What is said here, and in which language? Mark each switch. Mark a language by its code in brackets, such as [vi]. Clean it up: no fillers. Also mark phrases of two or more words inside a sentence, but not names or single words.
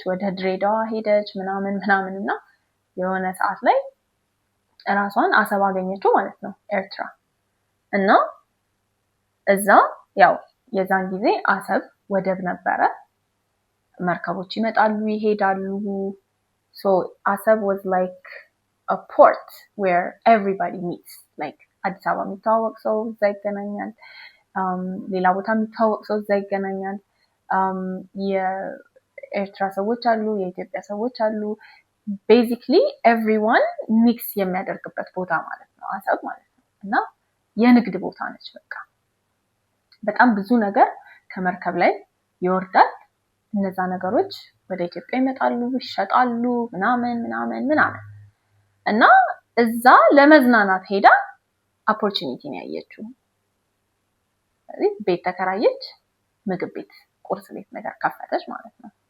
[am] ወደ ድሬዳዋ ሄደች ምናምን እና የሆነ ሰዓት ላይ ራሷን አሰብ አገኘችው ማለት ነው፣ ኤርትራ። እና እዛ ያው የዛን ጊዜ አሰብ ወደብ ነበረ፣ መርከቦች ይመጣሉ ይሄዳሉ። [en] So Asab was like a port where everybody meets. [am] Like አዲስ አበባ የሚተዋወቅ ሰው እዛ ይገናኛል፣ ሌላ ቦታ የሚተዋወቅ ሰው እዛ ይገናኛል። የኤርትራ ሰዎች አሉ፣ የኢትዮጵያ ሰዎች አሉ። [en] basically everyone mix [am] የሚያደርግበት ቦታ ማለት ነው አሰብ ማለት ነው። እና የንግድ ቦታ ነች። በቃ በጣም ብዙ ነገር ከመርከብ ላይ ይወርዳል። እነዛ ነገሮች ወደ ኢትዮጵያ ይመጣሉ፣ ይሸጣሉ ምናምን እና እዛ ለመዝናናት ሄዳ ኦፖርቹኒቲ ነው ያየችው። ስለዚህ ቤት ተከራየች፣ ምግብ ቤት፣ ቁርስ ቤት ነገር ከፈተች ማለት ነው።